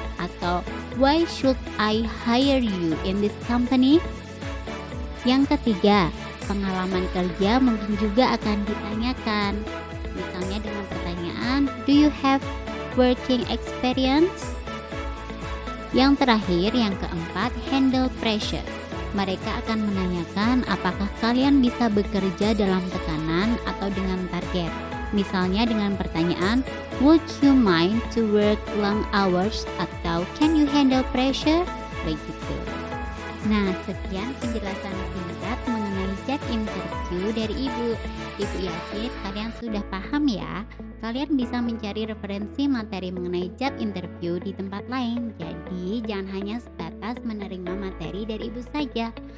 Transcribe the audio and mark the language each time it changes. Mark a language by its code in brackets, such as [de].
[id] Atau [en] why should I hire you in this company? [id] Yang ketiga, pengalaman kerja mungkin juga akan ditanyakan. Misalnya dengan pertanyaan, [en] do you have working experience? [id] Yang terakhir, yang keempat, handle pressure. Mereka akan menanyakan apakah kalian bisa bekerja dalam tekanan atau dengan target. Misalnya dengan pertanyaan, [en] would you mind to work long hours? [id] Atau [en] can you handle pressure? [id] Begitu. Nah, sekian penjelasan singkat mengenai job interview dari Ibu. Ibu yakin kalian sudah paham ya. Kalian bisa mencari referensi materi mengenai job interview di tempat lain. Jadi, jangan hanya sebatas menerima materi dari Ibu saja.